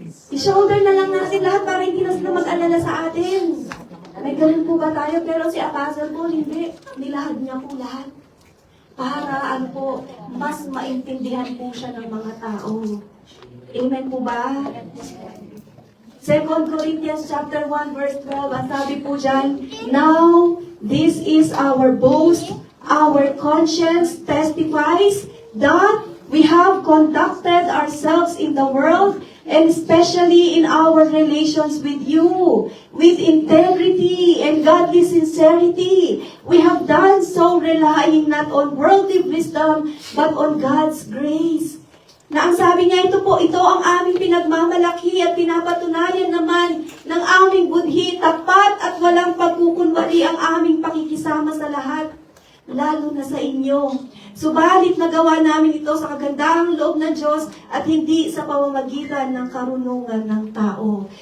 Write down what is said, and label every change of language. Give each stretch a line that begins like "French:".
Filipino: I-shoulder na lang natin lahat para hindi na sila mag-alala sa atin. May ganun po ba tayo? Pero si Apostle Paul, hindi. Nilahad niya po lahat. Para ano po, mas maintindihan po siya ng mga tao. Amen po ba?
English: 2 Corinthians chapter 1 verse 12,
Filipino: ang sabi po dyan,
English: now this is our boast, our conscience testifies that we have conducted ourselves in the world and especially in our relations with you, with integrity and godly sincerity. We have done so relying not on worldly wisdom, but on God's grace.
Filipino: Na ang sabi niya, ito ang aming pinagmamalaki at pinapatunayan naman ng aming budhi, tapat at walang pagkukunwari ang aming pakikisama sa lahat, lalo na sa inyo. Subalit nagawa namin ito sa kagandahang loob ng Diyos at hindi sa pamamagitan ng karunungan ng tao.